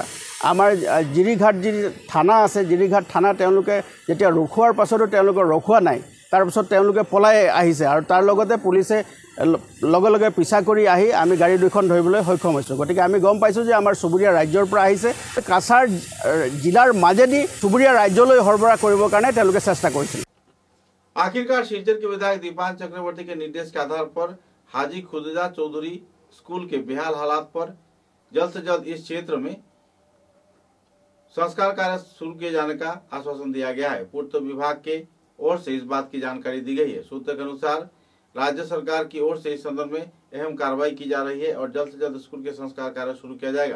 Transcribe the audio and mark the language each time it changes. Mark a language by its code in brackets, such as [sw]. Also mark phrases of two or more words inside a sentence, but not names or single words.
[as] আমাৰ জিৰিঘাট যি থানা আছে, জিৰিঘাট থানা তেওঁলোকে যেতিয়া ৰখোৱাৰ পাছতো তেওঁলোকে ৰখোৱা নাই, তাৰপিছত তেওঁলোকে পলাই আহিছে, আৰু তাৰ লগতে পুলিচে লগে লগে পিছা কৰি আহি আমি গাড়ী 2খন ধৰিবলৈ সক্ষম হৈছোঁ। গতিকে আমি গম পাইছোঁ যে আমাৰ চুবুৰীয়া ৰাজ্যৰ পৰা আহিছে। কাছাৰ জিলাৰ মাজেদি চুবুৰীয়া ৰাজ্যলৈ সৰবৰাহ কৰিবৰ কাৰণে তেওঁলোকে চেষ্টা কৰিছিল। [hi] आखिरकार शिलचर के विधायक दीपान चक्रवर्ती के निर्देश के आधार पर हाजी खुदजा चौधरी स्कूल के बेहाल हालात पर जल्द से जल्द इस क्षेत्र में संस्कार कार्य शुरू किए जाने का आश्वासन दिया गया है। पूर्त विभाग के ओर से इस बात की जानकारी दी गई है। सूत्र के अनुसार राज्य सरकार की ओर से इस संदर्भ में अहम कार्रवाई की जा रही है और जल्द से जल्द स्कूल के संस्कार कार्य शुरू किया जाएगा।